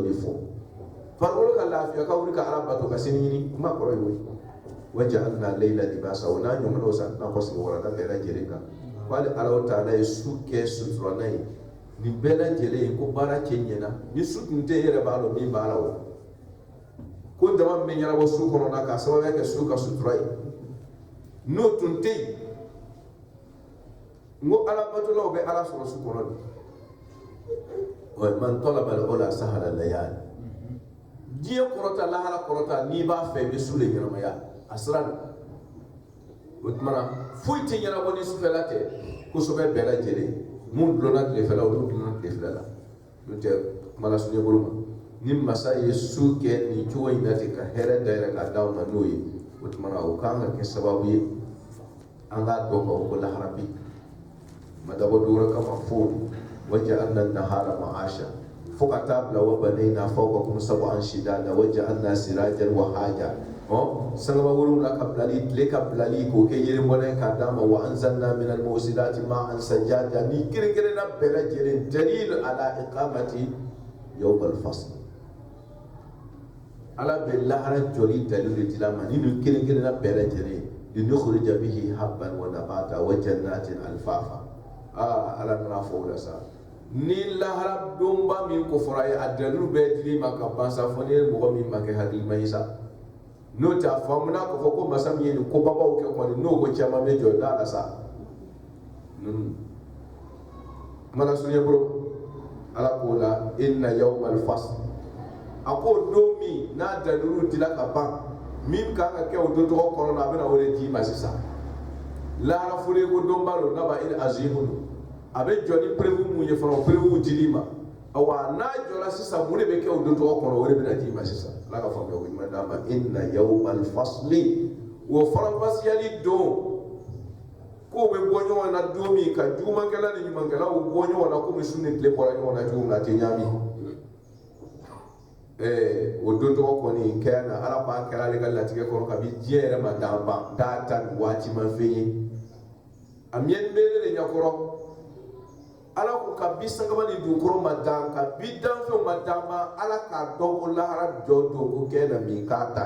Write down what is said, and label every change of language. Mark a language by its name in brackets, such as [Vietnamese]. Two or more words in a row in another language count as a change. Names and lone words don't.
[Bambara] de fɔ farikolo ka lafiya ka wuli ka ala bato ka sini ɲini kuma kɔrɔ ye o ye [Arabic] وجعلنا الليل لباسا [Bambara] o n'a ɲɔgɔnnaw sa n'a kɔ sigi warada bɛɛ lajɛlen kan ko hali ala ta'ala ye su kɛ suturala ye nin bɛɛ lajɛlen ko baara cɛ ɲɛna ni su tun tɛ e yɛrɛ b'a dɔn min b'a la o ko dama min bɛ ɲɛnabɔ su kɔnɔna k'a sababuya kɛ su ka sutura ye n'o tun tɛ yen n ko ala batolaw bɛ ala sɔrɔ su kɔnɔ de [Arabic] من طلب العلا سهر الليالي [Bambara] diɲɛ kɔrɔta lahara kɔrɔta n'i b'a fɛ i bɛ su de ɲɛnamaya a sira de o tuma na foyi tɛ ɲɛnabɔ ni sufɛla tɛ kosɛbɛ bɛɛ lajɛlen mun dulonna tilefɛla olu dulonna tilefɛla la n'o tɛ kuma lasunya bolo ma ni masa ye su kɛ nin cogo in na ten ka hɛrɛ dayɛlɛ k'a d'aw ma n'o ye o tuma na o kan ka kɛ sababu ye an k'a dɔn k'a fɔ ko lahara bɛ yen ma dabɔ dɔwɛrɛ kama fo [Arabic] وجعلنا النهار معاشا [Bambara] fo ka taa bila [Arabic] وبنينا فوقكم سبعا شدادا وجعلنا سراجا وهاجا [Bambara] sangaba wolonwula ka bilali tile ka bilali k'o kɛ yirimɔnɛ k'a d'a ma [Arabic] وأنزلنا من المعصرات ماء ثجاجا [Bambara] ni kɛrɛnkɛrɛnna bɛɛ lajɛlen [Arabic] دليل على إقامة يوم الفصل [Bambara] ala bɛ lahara jɔli dalil de dila ma ni nin kɛrɛnkɛrɛnna bɛɛ lajɛlen [Arabic] لنخرج به حبا ونباتا وجنات ألفافا [Bambara] ala nana fɔ o la sa ni lahara donba min ko fɔra ye a dalil bɛɛ dili ma ka ban sa fɔ ni mɔgɔ min ma kɛ hakilima ye sa n'o tɛ a faamuna k'a fɔ ko masa min ye nin kobabaw kɛ kɔni n'o ko caman bɛ jɔ da la sa mana sunya bolo ala k'o la [Arabic] إن يوم الفصل [Bambara] a ko don min n'a dalilu dila ka ban min kan ka kɛ o don tɔgɔ kɔnɔ a bɛna o de d'i ma sisan lahara fɔlen ko donba don [Arabic] النبإ العظيم [Bambara] don a bɛ jɔ ni prévu mun ye fana o prévu dili ma awa n'a jɔla sisan mun de bɛ kɛ o don tɔgɔ kɔnɔ o de bɛna d'i ma sisan ala ka faamuya ko ɲuman d'a ma [Arabic] إن يوم الفصل [Bambara] wo farafasiyali don ko be bɔ ɲɔgɔn na don min ka jugumankɛla ni ɲumankɛla o bɔ ɲɔgɔn na komi su ni tile bɔra ɲɔgɔn na cogo min na a tɛ ɲaami o don tɔgɔ kɔni kɛra na ala ko a kɛra ale ka latigɛ kɔrɔ kabi diɲɛ yɛrɛ ma dan ban k'a ta nin waati ma fɛn ye a miɛni bɛ ne de ɲɛkɔrɔ ala ko ka bi sangaba ni dugukɔrɔ ma dan ka bi danfɛnw ma dan ma ala k'a dɔn ko lahara jɔ don ko kɛ na min k'a ta